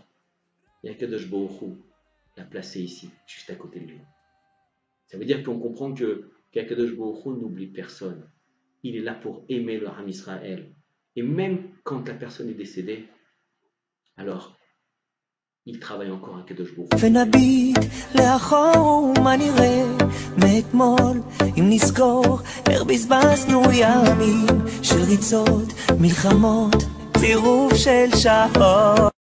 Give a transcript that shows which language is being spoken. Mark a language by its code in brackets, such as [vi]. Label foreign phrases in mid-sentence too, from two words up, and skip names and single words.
[fr] Et [he] הקדוש ברוך הוא [fr] l'a placé ici, juste à côté de lui. Ça veut dire qu'on comprend que qu' [he] הקדוש ברוך הוא [fr] n'oublie personne. Il est là pour aimer le [he] עם ישראל. [fr] Et même quand la personne est décédée, alors il travaille encore à [he] הקדוש ברוך הוא. ונביט לאחור מה נראה מאתמול אם נזכור איך בזבזנו ימים של ריצות, מלחמות, צירוף של שעות